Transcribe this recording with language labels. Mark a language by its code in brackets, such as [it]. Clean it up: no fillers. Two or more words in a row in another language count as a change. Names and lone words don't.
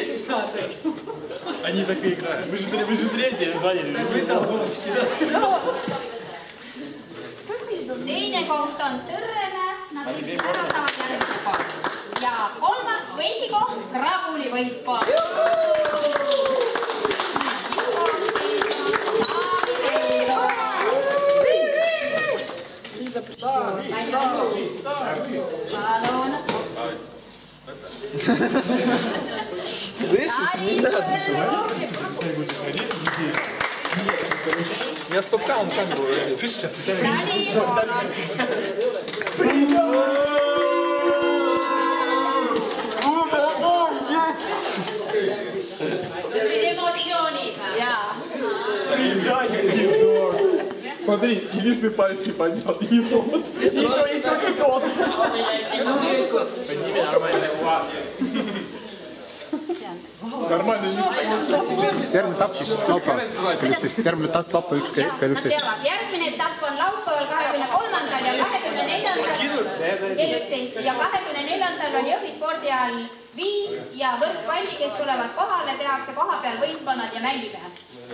[ru] Они так и играют. Мы же третьи заняли. [et] Teine koht on Tõrrene, nad lihtsalt ära saavad järgmise koht. Ja kolmas või esikoht, Krabuli võistkond. Palun. [ru] Слышишь, не надо. Я стоп-каунт так был. Слышишь, сейчас Смотри, единственный палец не поднял. И не тот. И тот. Подними нормально. Нормально не стоит. [et] Järgmine etapp siis laupäeval kell 11. Järgmine etapp kell 11. Järgmine etapp on laupäeval 23. ja 24. kell 11. Ja 24. on Jõhvi spordihall 5 ja võrkpalli, kes tulevad kohale, tehakse koha peal võistkonnad ja mängime.